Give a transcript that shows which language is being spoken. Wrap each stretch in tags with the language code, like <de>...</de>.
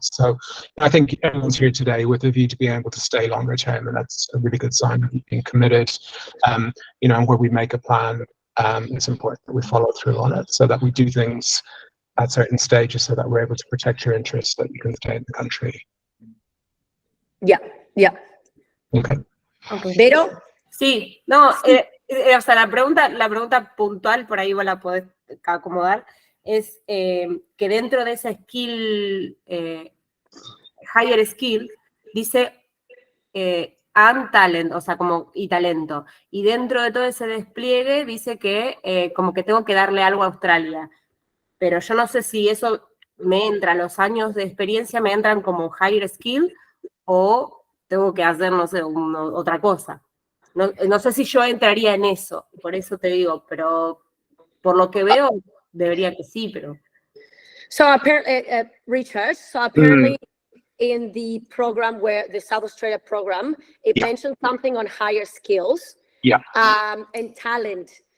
<en>So I think everyone's here today with a view to being able to stay longer term, and that's a really good sign of being committed. And where we make a plan, it's important that we follow through on it, so that we do things at certain stages so that we're able to protect your interests, that you can stay in the country. Yeah, yeah. Okay. Vero?</en> <es>Sí, no, o sea, la pregunta puntual, por ahí vos la podés acomodar, es que dentro de esa skill, higher skill, dice</es> <en>and talent,</en> <es>o sea, como y talento. Y dentro de todo ese despliegue dice que como que tengo que darle algo a Australia. Pero yo no sé si eso me entra, los años de experiencia me entran como higher skill o tengo que hacer, no sé, otra cosa. No sé si yo entraría en eso, por eso te digo, pero por lo que veo, debería que sí, pero...</es> <en>So apparently, Richard, in the program the South Australia program, it mentioned something on higher skills and talent.</en>